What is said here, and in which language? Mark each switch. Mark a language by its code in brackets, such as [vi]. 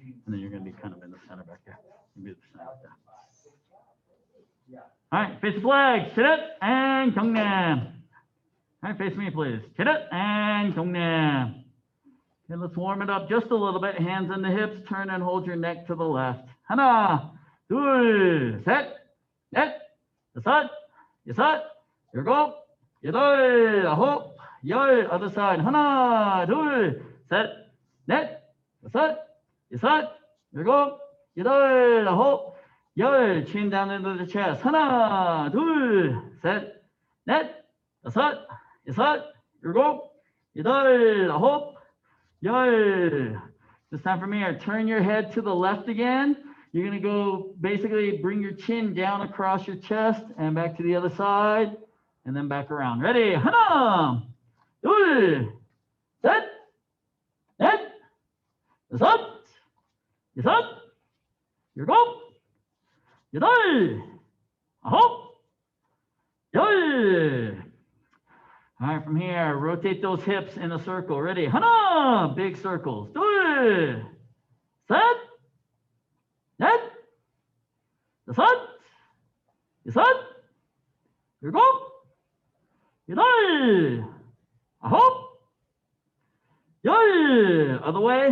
[en] And then you're going to be kind of in the center back there. You'll be the center back there. All right, face the flag. Sit it and 경례. All right, face me, please. Sit it and 경례. Okay, let's warm it up just a little bit. Hands on the hips. Turn and hold your neck to the left. [ko] 하나, 둘, 셋, 넷, 다섯, 여섯, 일곱, 여덟, 아홉, 열. [en] Other side. [ko] 하나, 둘, 셋, 넷, 다섯, 여섯, 일곱, 여덟, 아홉, 열. [en] Chin down into the chest. [ko] 하나, 둘, 셋, 넷, 다섯, 여섯, 일곱, 여덟, 아홉, 열. [en] This time from here, turn your head to the left again. You're going to go basically bring your chin down across your chest and back to the other side and then back around. Ready? [ko] 하나, 둘, 셋, 넷, 다섯, 여섯, 일곱, 여덟, 아홉, 열. [en] All right, from here, rotate those hips in a circle. Ready? 하나, big circles. [ko] 둘, 셋, 넷, 다섯, 여섯, 일곱, 여덟, 아홉, [en] 열. Other way.